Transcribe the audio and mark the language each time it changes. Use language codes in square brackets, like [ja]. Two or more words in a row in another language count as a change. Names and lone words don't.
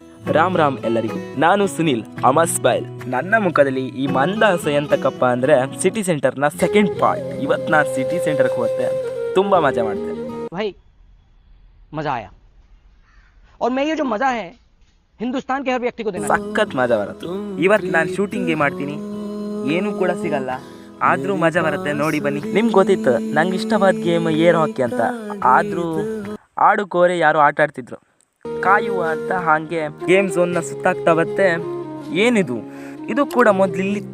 [kn] ರಾಮ್ ರಾಮ್ ಎಲ್ಲರಿಗೂ. ನಾನು ಸುನಿಲ್ ಅಮಸ್ ಬೈಲ್. ನನ್ನ ಮುಖದಲ್ಲಿ ಈ ಮಂದಹಾಸ ಎಂತಕ್ಕಪ್ಪ ಅಂದರೆ ಸಿಟಿ ಸೆಂಟರ್ನ [en] second part. [kn] ಇವತ್ತು ನಾನು ಸಿಟಿ ಸೆಂಟರ್ಗೆ ಹೋದೆ, ತುಂಬ ಮಜಾ ಮಾಡಿದೆ [hi] भाई। मज़ा आया और मैं ये जो मज़ा है हिंदुस्तान के हर व्यक्ति को देना। [kn] ಸಖತ್ ಮಜಾ ಬರುತ್ತೆ. ಇವತ್ತು ನಾನು ಶೂಟಿಂಗೇ ಮಾಡ್ತೀನಿ, ಏನೂ ಕೂಡ ಸಿಗಲ್ಲ, ಆದರೂ ಮಜಾ ಬರುತ್ತೆ. ನೋಡಿ ಬನ್ನಿ. ನಿಮ್ಗೆ ಗೊತ್ತಿತ್ತು ನಂಗೆ ಇಷ್ಟವಾದ ಗೇಮ್ [en] air hockey [kn] ಅಂತ, ಆದರೂ ಆಡು ಕೋರೆ ಯಾರೋ ಆಟ ಆಡ್ತಿದ್ರು ಕಾಯುವ ಅಂತ. ಹಾಗೆ [en] game zone [kn] ಸುತ್ತಾಗ್ತಾ ಬರುತ್ತೆ. ಏನಿದು, ಇದು ಕೂಡ ಮೊದಲು ಇಲ್ಲಿತ್ತ.